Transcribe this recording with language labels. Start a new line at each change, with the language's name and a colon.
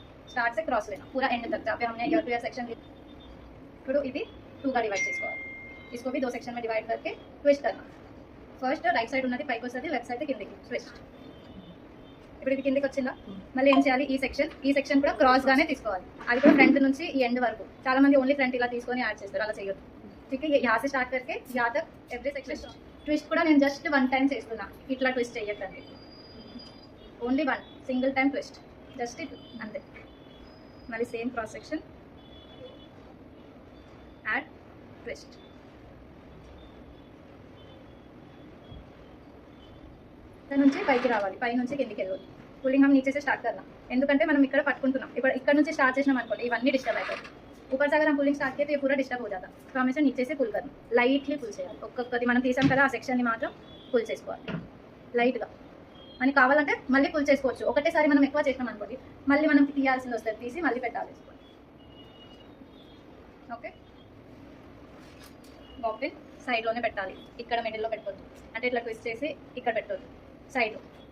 Hindi: Start से cross लेना पूरा एंड तक, जहाँ पे हमने ईयर टू ईयर सेक्शन
Telugu: ఇప్పుడు ఇది 2 గా డివైడ్ చేసుకోవాలి,
Hindi: इसको भी 2 सेक्शन में डिवाइड करके ट्विस्ट करना।
Telugu: ఫస్ట్ రైట్ సైడ్ ఉన్నది పైకి వస్తుంది, లెఫ్ట్ సైడ్ కిందకి ట్విస్ట్। ఇప్పుడు ఇది కిందకి వచ్చిందా, మళ్ళీ ఏం చేయాలి, ఈ సెక్షన్ కూడా క్రాస్ గానే తీసుకోవాలి, అది కూడా ఫ్రంట్ నుంచి ఈ ఎండ్ వరకు। చాలా మంది ఓన్లీ ఫ్రంట్ ఇలా తీసుకొని యాడ్ చేస్తారు, అలా చేయొద్దు,
Hindi: ठीक है। यहाँ से स्टार्ट करके यहाँ तक एवरी सेक्शन ट्विस्ट
Telugu: కూడా నేను జస్ట్ 1 టైం చేస్తున్నా, ఇట్లా ట్విస్ట్ చేయకండి, only 1 single time twist, just it అంతే। మళ్ళీ same cross section add twist, నుంచి పైకి రావాలి, పై నుంచి కిందికి వెళ్ళాలి।
Hindi: पुलिंग हम नीचे से स्टार्ट करना,
Telugu: ఎందుకంటే మనం ఇక్కడ పట్టుకుంటున్నాం, ఇక్కడ నుంచి స్టార్ట్ చేసినాం అనుకోండి ఇవన్నీ డిస్టర్బ్ అవుతాయి।
Hindi: ऊपर से अगर हम पुलिंग स्टार्ट किए तो ये पूरा डिस्टर्ब हो जाता, तो हमेशा नीचे से पुल करना,
Telugu: లైట్లీ పుల్ చేయాలి, ఒక్కొక్కటి మనం తీసాం కదా ఆ సెక్షన్ని మాత్రం పుల్ చేసుకోవాలి లైట్గా। అని కావాలంటే మళ్ళీ పుల్ చేసుకోవచ్చు, ఒకటేసారి మనం ఎక్కువ చేసినాం అనుకోండి మళ్ళీ మనం తీయాల్సింది వస్తుంది, తీసి మళ్ళీ పెట్టాలి, ఓకే। బాబిన్ సైడ్లోనే పెట్టాలి, ఇక్కడ మిడిల్లో పెట్టవద్దు, అంటే ఇట్లా ట్విస్ట్ చేసి ఇక్కడ పెట్టవద్దు, సైడ్లో।